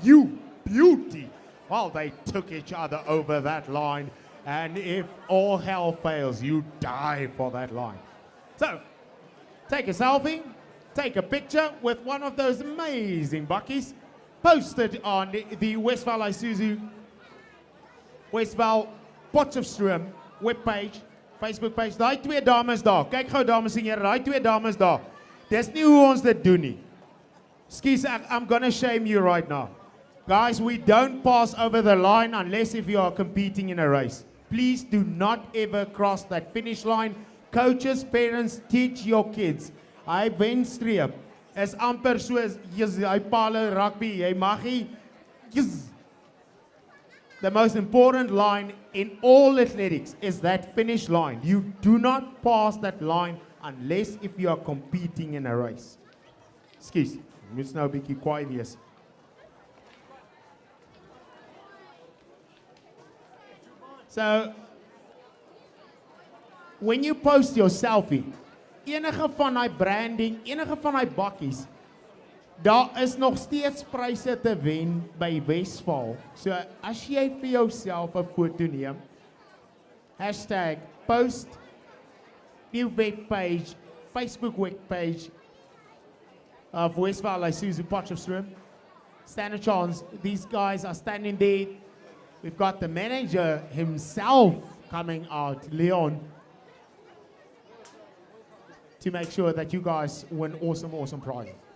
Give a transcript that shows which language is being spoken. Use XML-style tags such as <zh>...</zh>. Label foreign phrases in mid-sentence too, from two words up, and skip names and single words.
<en>You beauty. Well, they took each other over that line. And if all hell fails, you die for that line. So, take a selfie, take a picture with one of those amazing buckies, post it on the Westval Isuzu, Westval Potchefstroom webpage, Facebook page.</en> <af>Daai 2 dames daar. Kyk gou dames en here, daai 2 dames daar. Dis nie hoe ons dit doen nie. Skus,</af> <en>I'm gonna shame you right now. Guys, we don't pass over the line unless if you are competing in a race. Please do not ever cross that finish line. Coaches, parents, teach your kids.</en> <af>Hy wenstreep is amper soos hy palle rugby. Jy mag nie.</af> <en>The most important line in all athletics is that finish line. You do not pass that line unless if you are competing in a race.</en> <af>Excuse, moet nou 'n bietjie kwaai wees.</af> <en>So, when you post your selfie,</en> <af>enige van daai branding, enige van daai bakkies, daar is nog steeds pryse te wen by Westval. So as jy vir jouself 'n foto neem, hashtag post die webpage, Facebook webpage of Westval Isuzu Potchefstroom,</af> <en>stand a chance. These guys are standing there. We've got the manager himself coming out, Leon, to make sure that you guys win awesome, awesome prizes.</en>